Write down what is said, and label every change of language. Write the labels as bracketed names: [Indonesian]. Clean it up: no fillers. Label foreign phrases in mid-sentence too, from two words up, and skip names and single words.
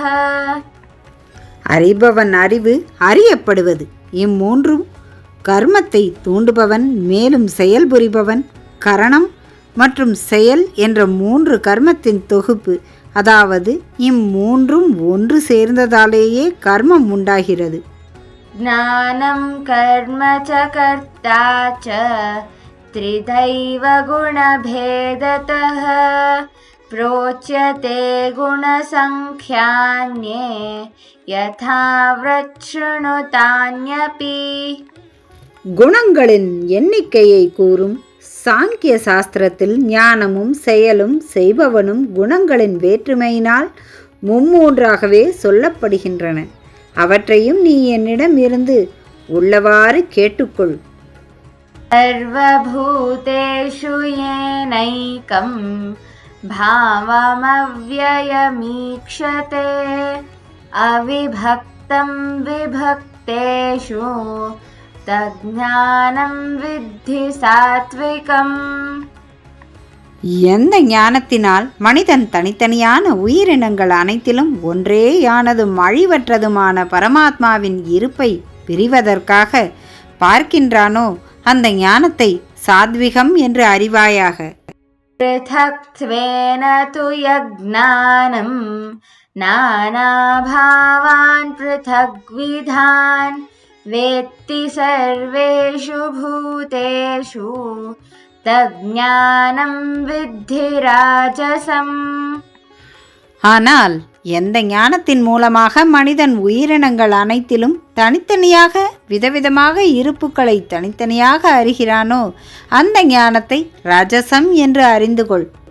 [Tamil] அறிபவன் அறிவு, அறியப்படுவது, இம்மூன்றும் கர்மத்தை தூண்டுபவன், மேலும் செயல்புரிபவன், கரணம் மற்றும் செயல் என்ற 3 கர்மத்தின் தொகுப்பு. அதாவது இம்மூன்றும் ஒன்று சேர்ந்ததாலேயே கர்மம் உண்டாகிறது. [Sanskrit] ज्ञानं कर्म च कर्ता च त्रिधैव गुणभेदतः प्रोच्यते गुणसङ्ख्यान्ये यथा व्रच्छृणुतान्यपि. [Tamil] குணங்களின் எண்ணிக்கையை கூறும் சாங்கிய சாஸ்திரத்தில் ஞானமும் செயலும் செய்பவனும் குணங்களின் வேற்றுமையினால் மும்மூன்றாகவே சொல்லப்படுகின்றன. அவற்றையும் நீ என்னிடம் இருந்து உள்ளவாறு கேட்டுக்கொள். [Sanskrit] सर्वभूतेषु येनैकं भावमव्ययमीक्षते अविभक्तं विभक्तेषु तज्ज्ञानं विद्धि सात्त्विकम्. [Tamil] எந்த ஞானத்தினால் மனிதன் தனித்தனியான உயிரினங்கள் அனைத்திலும் ஒன்றேயானதும் அழிவற்றதுமான பரமாத்மாவின் இருப்பை பிரிவதற்காக பார்க்கின்றானோ அந்த ஞானத்தை சாத்விகம் என்று அறிவாயாக. [Sanskrit] पृथक्त्वेन तु यज्ञानं नानाभावान् पृथग्विधान् वेत्ति सर्वेषु भूतेषु तज्ज्ञानं विद्धि राजसम्. [Tamil] ஆனால் எந்த ஞானத்தின் மூலமாக மனிதன் உயிரினங்கள் அனைத்திலும் தனித்தனியாக விதவிதமாக இருப்புக்களை தனித்தனியாக அறிகிறானோ அந்த ஞானத்தை ராஜசம் என்று அறிந்து கொள்.